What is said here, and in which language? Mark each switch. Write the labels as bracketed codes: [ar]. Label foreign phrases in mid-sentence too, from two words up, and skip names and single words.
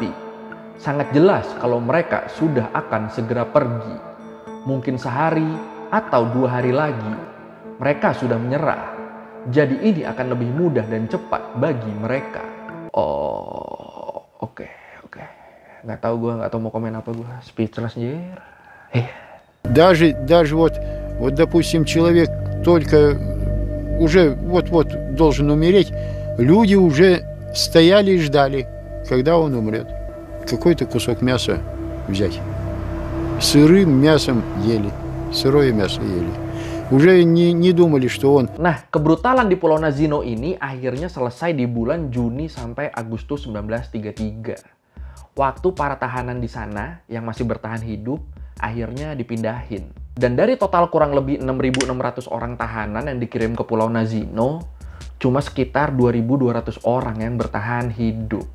[id] Sangat jelas kalau mereka sudah akan segera pergi. Mungkin sehari atau 2 hari lagi mereka sudah menyerah. Jadi ini akan lebih mudah dan cepat bagi mereka." Oh, oke. Nggak tahu mau komen apa gue. Speechless jir. [ru] Даже вот, допустим, человек только уже вот-вот должен умереть, люди уже стояли и ждали, когда он умрет. Какой-то кусок мяса взять. Сырым мясом ели. Сырое мясо ели. Уже не думали, что он... [id] Nah, kebrutalan di Pulau Nazino ini akhirnya selesai di bulan Juni sampai Agustus 1933. Waktu para tahanan di sana yang masih bertahan hidup akhirnya dipindahin. Dan dari total kurang lebih 6.600 orang tahanan yang dikirim ke Pulau Nazino, cuma sekitar 2.200 orang yang bertahan hidup.